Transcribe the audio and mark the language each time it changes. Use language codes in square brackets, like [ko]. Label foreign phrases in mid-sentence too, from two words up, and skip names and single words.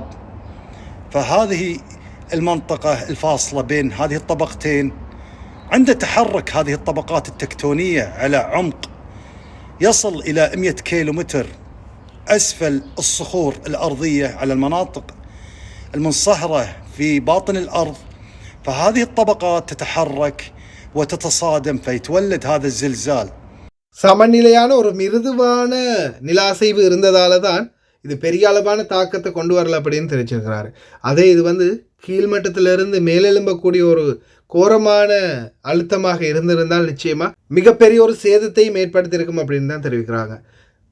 [ar] فهذه المنطقة الفاصلة بين هذه الطبقتين عند تحرك هذه الطبقات التكتونية على عمق يصل إلى 100 كيلومتر أسفل الصخور الأرضية على المناطق المنصهرة في باطن الأرض، فهذه الطبقات تتحرك وتتصادم فيتولد هذا الزلزال. [ta] சமநிலையான ஒரு மிருதுவான நிலாசைவு இருந்ததால தான் இது பெரிய அளவான தாக்கத்தை கொண்டு வரல அப்படின்னு தெரிவிச்சிருக்கிறாரு. அதே இது வந்து கீழ்மட்டத்திலிருந்து மேலெழும்பக்கூடிய ஒரு கோரமான அழுத்தமாக இருந்திருந்தால் நிச்சயமாக மிகப்பெரிய ஒரு சேதத்தையும் ஏற்படுத்தியிருக்கும் அப்படின்னு தான் தெரிவிக்கிறாங்க.